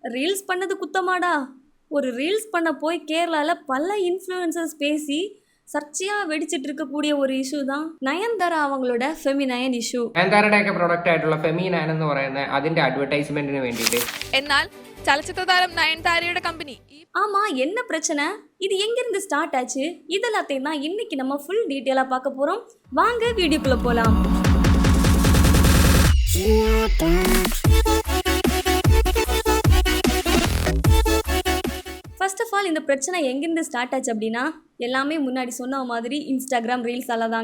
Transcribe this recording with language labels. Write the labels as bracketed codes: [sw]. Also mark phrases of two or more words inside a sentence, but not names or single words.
[ta] ரீல்ஸ் பண்ணது குத்தமாடா? ஒரு ரீல்ஸ் பண்ண போய் கேரளாவில் பல இன்ஃப்ளூயன்சர்ஸ் பேசி சர்ச்சையாக வெடிச்சிட்டு இருக்கக்கூடிய ஒரு இஷ்யூ தான் நயன்தாரா அவங்களோட [en] feminine issue. [ml] നയൻതാരയുടെയൊക്കെ പ്രൊഡക്റ്റ് ആയിട്ടുള്ള ഫെമിനൈൻ എന്ന് പറയുന്ന അതിന്റെ അഡ്വർടൈസ്മെന്റിന് വേണ്ടിയിട്ട് എന്നാൽ ചലച്ചിത്ര താരം നയൻതാരയുടെ കമ്പനി [ta] ஆமாம், என்ன பிரச்சனை? இது எங்கேருந்து ஸ்டார்ட் ஆச்சு? இதெல்லாத்தையும் தான் இன்னைக்கு நம்ம ஃபுல் டீட்டெயிலாக பார்க்க போகிறோம். வாங்க வீடியோக்குள்ளே போகலாம். [en] first of all [ta] இந்த பிரச்சனை எங்கேருந்து ஸ்டார்ட் ஆச்சு அப்படின்னா, எல்லாமே முன்னாடி சொன்ன மாதிரி இன்ஸ்டாகிராம் ரீல்ஸால தாங்க.